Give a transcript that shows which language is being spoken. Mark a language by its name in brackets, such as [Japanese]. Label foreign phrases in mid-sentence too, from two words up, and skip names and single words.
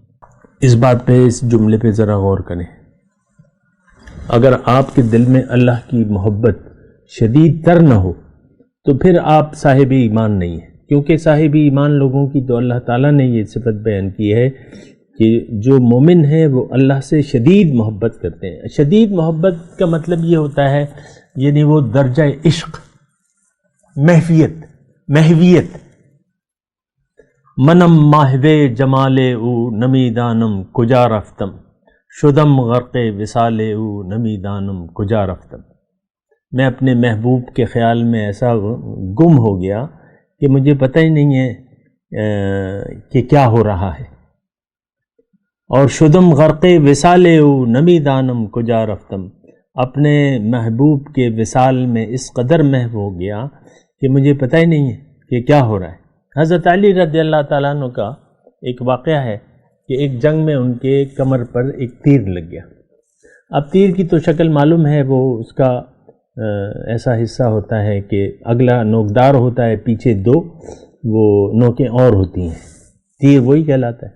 [Urdu] اس بات پہ، اس جملے پہ ذرا غور کریں۔ اگر آپ کے دل میں اللہ کی محبت شدید تر نہ ہو تو پھر آپ صاحب ایمان نہیں ہیں، کیونکہ صاحب ایمان لوگوں کی تو اللہ تعالیٰ نے یہ صفت بیان کی ہے کہ جو مومن ہیں وہ اللہ سے شدید محبت کرتے ہیں۔ شدید محبت کا مطلب یہ ہوتا ہے یعنی وہ درجہ عشق، محویت [Persian] منم ماہوے جمالے او نمی دانم کجا رفتم، شدم غرق وصالے او نمی دانم کجا رفتم۔ [Urdu] میں اپنے محبوب کے خیال میں ایسا گم ہو گیا کہ مجھے پتہ ہی نہیں ہے کہ کیا ہو رہا ہے، اور [Persian] شدم غرق وصالے او نمی دانم کجا رفتم، [Urdu] اپنے محبوب کے وصال میں اس قدر محو ہو گیا کہ مجھے پتہ ہی نہیں ہے کہ کیا ہو رہا ہے۔ حضرت علی رضی اللہ تعالیٰ عنہ کا ایک واقعہ ہے کہ ایک جنگ میں ان کے کمر پر ایک تیر لگ گیا۔ اب تیر کی تو شکل معلوم ہے، وہ اس کا ایسا حصہ ہوتا ہے کہ اگلا نوکدار ہوتا ہے، پیچھے 2 وہ نوکیں اور ہوتی ہیں، تیر وہی کہلاتا ہے۔